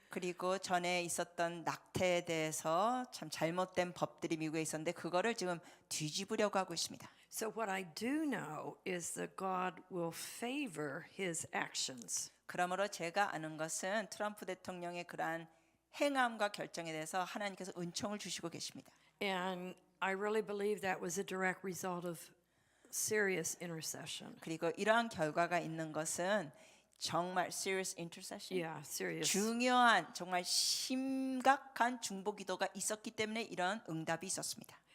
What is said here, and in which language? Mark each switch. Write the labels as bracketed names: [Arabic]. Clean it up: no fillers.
[Korean] 그리고 전에 있었던 낙태에 대해서 참 잘못된 법들이 미국에 있었는데 그거를 지금 뒤집으려고 하고 있습니다. [English] So what I do know is that God will favor his actions. [Korean] 그러므로 제가 아는 것은 트럼프 대통령의 그러한 행함과 결정에 대해서 하나님께서 은총을 주시고 계십니다. [English] And I really believe that was a direct result of serious intercession. [Korean] 그리고 이러한 결과가 있는 것은 정말 [English] serious intercession, Yeah, serious. [Korean] 중요한 정말 심각한 중보 기도가 있었기 때문에 이런 응답이 있었습니다.